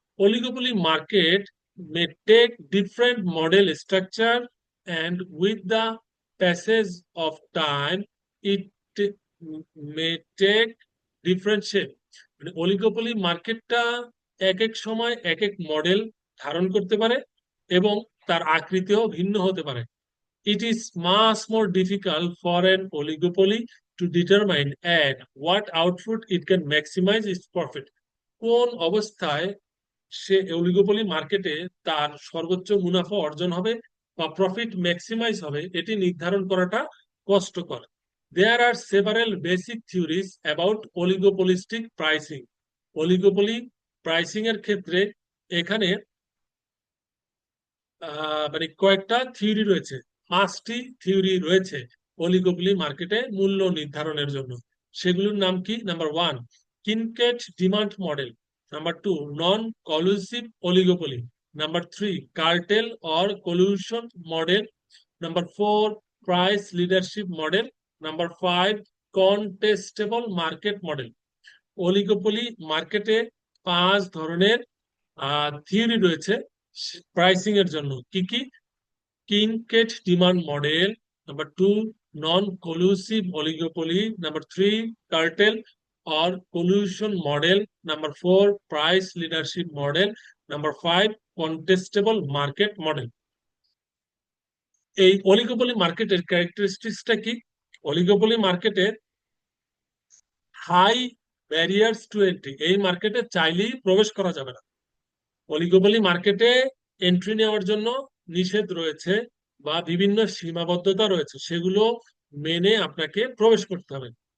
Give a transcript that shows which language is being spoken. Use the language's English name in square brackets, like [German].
[English] Oligopoly market may take different model structure and with the passage of time it may take different shape. [Bangla] মানে oligopoly মার্কেটটা এক এক সময় এক এক মডেল ধারণ করতে পারে এবং তার আকৃতিও ভিন্ন হতে পারে। [English] It is much more difficult for an oligopoly to determine at what output it can maximize its profit. [Bangla] কোন অবস্থায় সে অলিগোপলি মার্কেটে তার সর্বোচ্চ মুনাফা অর্জন হবে বা প্রফিট ম্যাক্সিমাইজ হবে, এটি নির্ধারণ করাটা কষ্টকর। [English] There are several basic theories about oligopolistic pricing. [Bangla] Oligopoly pricing এর ক্ষেত্রে এখানে মানে কয়েকটা থিওরি রয়েছে, 5টি থিওরি রয়েছে অলিগোপলি মার্কেটে মূল্য নির্ধারণের জন্য। সেগুলোর নাম কি? [English] Number 1 kinked demand model, number 2 non collusive oligopoly, number 3 cartel or collusion model, number 4 price leadership model, number 5 contestable market model. [Bangla] Oligopoly মার্কেটে 5 ধরনের থিওরি রয়েছে প্রাইসিং এর জন্য। কি কি? [English] Kinked demand model, number 2 non collusive oligopoly, number 3 cartel or collusion model, number 4 price leadership model, number 5 contestable market model। [Bangla] এই oligopoly মার্কেটের ক্যারেক্টারিস্টিক্সটা কি? অলিগোপলি মার্কেটের [English] high barriers to entry, [Bangla] এই মার্কেটে চাইলেই প্রবেশ করা যাবে না। অলিগোপলি মার্কেটে এন্ট্রি নেওয়ার জন্য নিষেধ রয়েছে বা বিভিন্ন সীমাবদ্ধতা রয়েছে, সেগুলো মেনে আপনাকে প্রবেশ করতে হবে।